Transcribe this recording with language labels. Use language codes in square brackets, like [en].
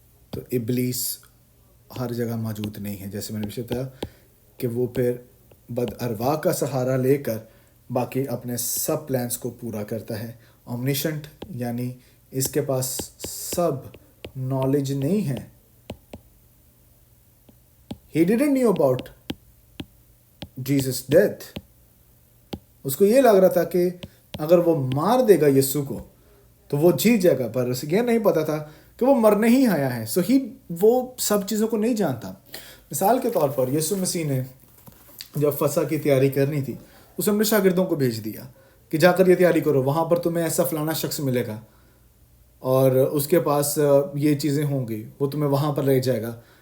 [ur] تو ابلیس ہر جگہ موجود نہیں ہے, جیسے میں نے بتایا کہ وہ پھر بد ارواح کا سہارا لے کر باقی اپنے سب پلانس کو پورا کرتا ہے. اومنیشنٹ یعنی اس کے پاس سب نالج نہیں ہے. [en] He didn't know about Jesus death. [ur] اس کو یہ لگ رہا تھا کہ اگر وہ مار دے گا یسوع کو تو وہ جیت جائے گا, پر اسے یہ نہیں پتا تھا کہ وہ مرنے ہی آیا ہے. سو وہ سب چیزوں کو نہیں جانتا. مثال کے طور پر یسوع مسیح نے جب فسح کی تیاری کرنی تھی, اس نے اپنے شاگردوں کو بھیج دیا کہ جا کر یہ تیاری کرو, وہاں پر تمہیں ایسا فلانا شخص ملے گا اور اس کے پاس یہ چیزیں ہوں گی, وہ تمہیں وہاں پر لے جائے گا.